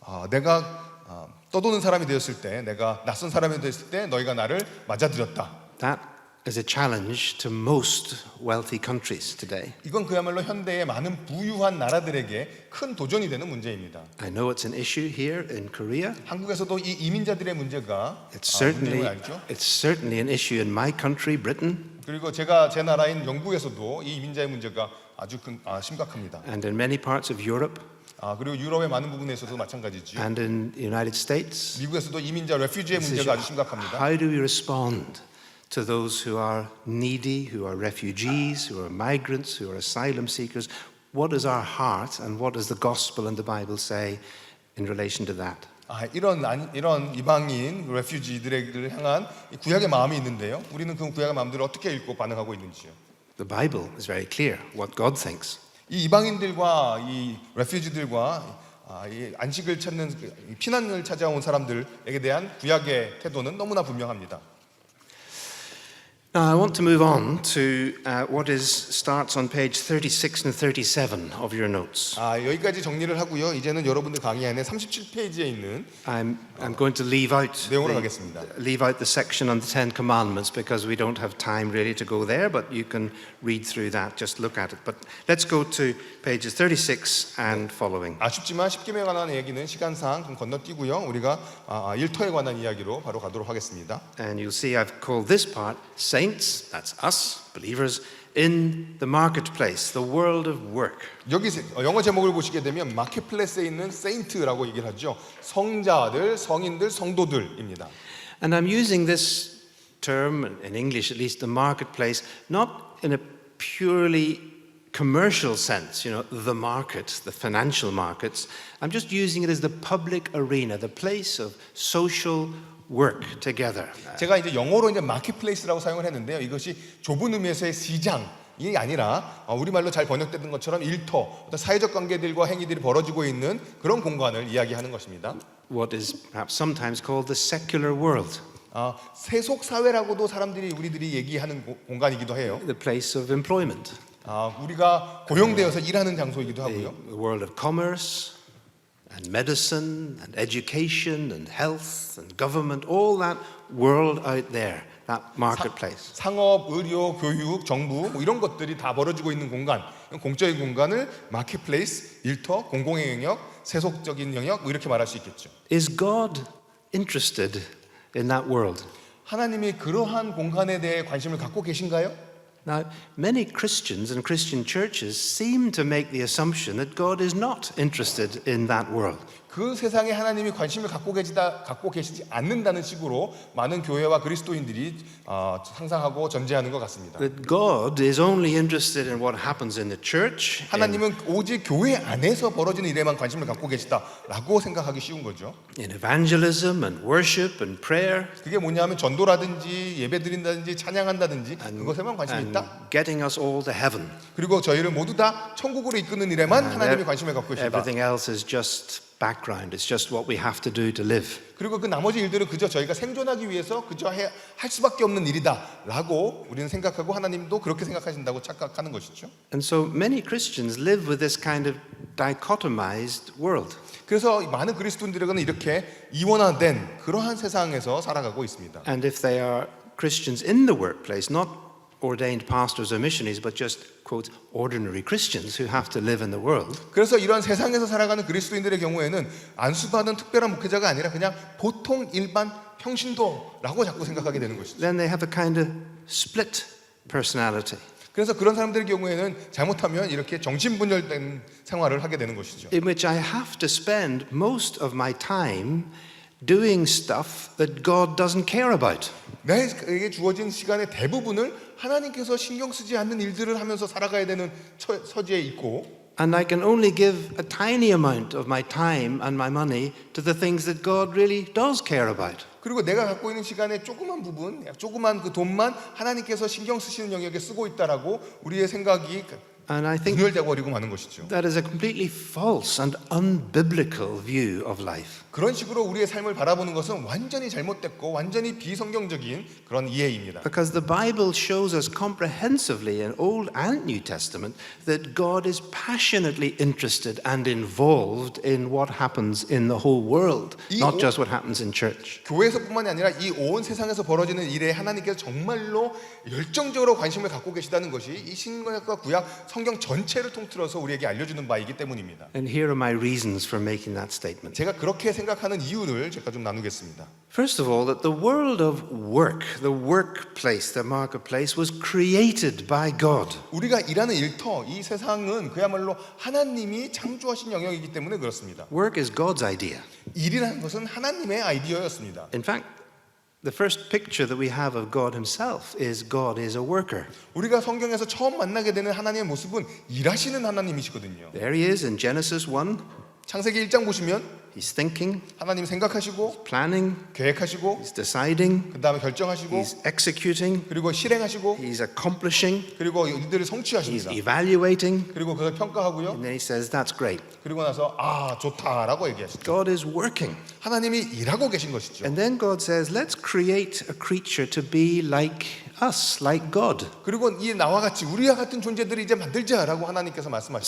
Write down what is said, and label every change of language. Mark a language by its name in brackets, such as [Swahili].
[Korean] 내가 떠도는 사람이 되었을 때, 내가 낯선 사람이 되었을 때 너희가 나를 맞아들였다. [English] That is a challenge to most wealthy countries today. [Korean] 이건 그야말로 현대의 많은 부유한 나라들에게 큰 도전이 되는 문제입니다. [English] I know it's an issue here in Korea. [Korean] 한국에서도 이 이민자들의 문제가 문제는 알죠. [English] It's certainly an issue in my country, Britain, [Korean] 그리고 제 나라인 영국에서도 이 이민자의 문제가 아주 심각합니다. [English] and in many parts of Europe [Korean] 그리고 유럽의 많은 부분에서도 마찬가지죠. [English] and in the United States. [Korean] 미국에서도 이민자 레퓨지의 문제가 아주 심각합니다. [English] How do we respond to those who are needy, who are refugees, who are migrants, who are asylum seekers? What is our heart and what does the gospel and the Bible say in relation to that? [Korean] 이런 이방인 레퓨지들을 향한 이 구약의 마음이 있는데요. 우리는 그 구약의 마음들을 어떻게 읽고 반응하고 있는지요? [English] The Bible is very clear what God thinks. [Korean] 이 이방인들과 이 레퓨지들과 이 안식을 찾는 피난을 찾아온 사람들에게 대한 구약의 태도는 너무나 분명합니다. [English] Now I want to move on to what starts on page 36 and 37 of your notes. [Korean] 여기까지 정리를 하고요. 이제는 여러분들 강의 안에 37페이지에 있는 [English] I'm going to leave out [Korean] 내용으로 가겠습니다. [English] the section on the Ten Commandments because we don't have time really to go there, but you can read through that, just look at it. But let's go to pages 36 and following. [Korean] 아쉽지만 십계명에 관한 얘기는 시간상 좀 건너뛰고요. 우리가 일터에 관한 이야기로 바로 가도록 하겠습니다. [English] And you'll see I've called this part Saints, that's us, believers, in the marketplace, the world of work. [Korean] 여기 영어 제목을 보시게 되면 마켓플레이스에 있는 세인트라고 얘기를 하죠. 성자들, 성인들, 성도들입니다. [English] And I'm using this term, in English at least, the marketplace, not in a purely commercial sense, the market, the financial markets. I'm just using it as the public arena, the place of social work together. [Korean] 제가 이제 영어로 이제 마켓플레이스라고 사용을 했는데요. 이것이 좁은 의미에서의 시장이 아니라 우리말로 잘 번역되는 것처럼 일터, 어떤 사회적 관계들과 행위들이 벌어지고 있는 그런 공간을 이야기하는 것입니다. [English] What is perhaps sometimes called the secular world. [Korean] 세속 사회라고도 우리들이 얘기하는 공간이기도 해요. [English] The place of employment. [Korean] 우리가 고용되어서 일하는 장소이기도 하고요. [English] The world of commerce and medicine and education and health and government, all that world out there, that marketplace. [Korean] 상업, 의료, 교육, 정부 이런 것들이 다 벌어지고 있는 공간, 공적인 공간을 마켓플레이스, 일터, 공공의 영역, 세속적인 영역 이렇게 말할 수 있겠죠. [English] Is God interested in that world? [Korean] 하나님이 그러한 공간에 대해 관심을 갖고 계신가요? [English] Now, many Christians and Christian churches seem to make the assumption that God is not interested in that world. [Korean] 그 세상에 하나님이 관심을 갖고 계시지 않는다는 식으로 많은 교회와 그리스도인들이 상상하고 전제하는 것 같습니다. [English] That God is only interested in what happens in the church, [Korean] 하나님은 오직 교회 안에서 벌어지는 일에만 관심을 갖고 계시다라고 생각하기 쉬운 거죠. [English] in evangelism and worship and prayer, [Korean] 그게 뭐냐면 전도라든지 예배드린다든지 찬양한다든지 그것에만 관심이 [English] and [Korean] 있다. [English] getting us all to heaven. [Korean] 그리고 저희를 모두 다 천국으로 이끄는 일에만 하나님이 관심을 갖고 계시다. [English] Everything else is just background. It's just what we have to do to live. [Korean] 그리고 그 나머지 일들은 그저 저희가 생존하기 위해서 그저 할 수밖에 없는 일이다라고 우리는 생각하고 하나님도 그렇게 생각하신다고 착각하는 것이죠. [English] And so many Christians live with this kind of dichotomized world. [Korean] 그래서 많은 그리스도인들에게는 이렇게 이원화된 그러한 세상에서 살아가고 있습니다. [English] And if they are Christians in the workplace, not ordained pastors or missionaries, but just, quote, ordinary Christians who have to live in the world, [Korean] 그래서 이런 세상에서 살아가는 그리스도인들의 경우에는 안수받은 특별한 목회자가 아니라 그냥 보통 일반 평신도라고 자꾸 생각하게 되는 것이죠. [English] then they have a kind of split personality. [Korean] 그래서 그런 사람들의 경우에는 잘못하면 이렇게 정신분열된 생활을 하게 되는 것이죠. [English] in which I have to spend most of my time doing stuff that God doesn't care about. [Korean] 내게 주어진 시간의 대부분을 하나님께서 신경 쓰지 않는 일들을 하면서 살아가야 되는 처지에 있고, [English] And I can only give a tiny amount of my time and my money to the things that God really does care about. [Korean] 그리고 내가 갖고 있는 시간의 조그만 부분, 조그만 그 돈만 하나님께서 신경 쓰시는 영역에 쓰고 있다라고 우리의 생각이 [English] And I think [Korean] 분열되고 버리고 마는 것이죠. [English] that is a completely false and unbiblical view of life. [Korean] 그런 식으로 우리의 삶을 바라보는 것은 완전히 잘못됐고 완전히 비성경적인 그런 이해입니다. [English] Because the Bible shows us comprehensively in Old and New Testament that God is passionately interested and involved in what happens in the whole world, not just what happens in church. [Korean] 교회에서뿐만이 아니라 이 온 세상에서 벌어지는 일에 하나님께서 정말로 열정적으로 관심을 갖고 계시다는 것이 이 신약과 구약 성경 전체를 통틀어서 우리에게 알려주는 바이기 때문입니다. [English] And here are my reasons for making that statement. [Korean] 제가 그렇게 생각하는 이유를 제가 좀 나누겠습니다. [English] First of all, that the world of work, the workplace, the marketplace, was created by God. [Korean] 우리가 일하는 일터, 이 세상은 그야말로 하나님이 창조하신 영역이기 때문에 그렇습니다. [English] Work is God's idea. [Korean] 일이라는 것은 하나님의 아이디어였습니다. [English] In fact, the first picture that we have of God himself is God is a worker. [Korean] 우리가 성경에서 처음 만나게 되는 하나님의 모습은 일하시는 하나님이시거든요. [English] There he is in Genesis 1. [Korean] 창세기 1장 보시면 [English] He's thinking, [Korean] 하나님 생각하시고 [English] planning, [Korean] 계획하시고 [English] he's deciding, [Korean] 그 다음에 결정하시고 [English] he's executing, [Korean] 그리고 실행하시고 [English] he's accomplishing, [Korean] 그리고 일들을 [English] he's [Korean] 성취하십니다. [English] evaluating, [Korean] 그리고 그걸 평가하고요. [English] and then he says, that's great. [Korean] 그리고 나서 좋다라고 얘기하시죠. [English] God is working. [Korean] 하나님이 일하고 계신 것이죠. [English] And then God says, let's create a creature to be like us, like God. [Korean] 그리고 이 나와 같이 우리와 같은 존재들을 이제 만들자라고 하나님께서 말씀하시죠.